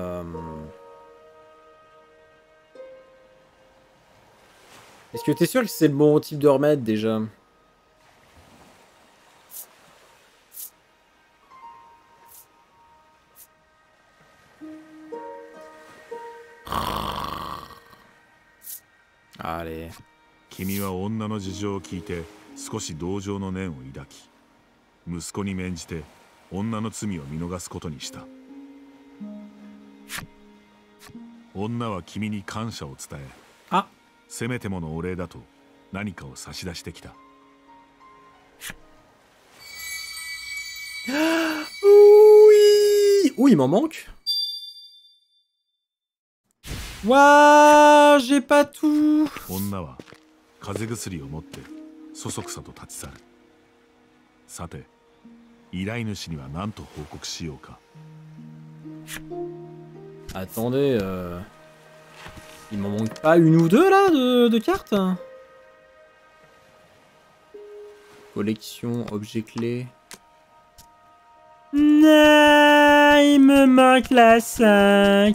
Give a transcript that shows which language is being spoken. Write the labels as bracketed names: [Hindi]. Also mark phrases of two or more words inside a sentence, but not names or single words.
[French] est-ce que t'es sûr que c'est le bon type de remède déjà? Allez. [Japanese] 君は女の事情を聞いて少し同情の念を抱き、息子に免じて女の罪を見逃すことにした。女は君に感謝を伝え、あ、せめてものお礼だと何かを差し出してきた。 [French] Oui, oui, il m'en manque. Waouh, j'ai pas tout. [Japanese] 女は風邪薬を持ってそそくさと立ち去る。さて、依頼主には何と報告しようか。 [French] Attendez, il m'en manque pas une ou deux là de cartes? Collection, objet clé. Non, il me manque la 5.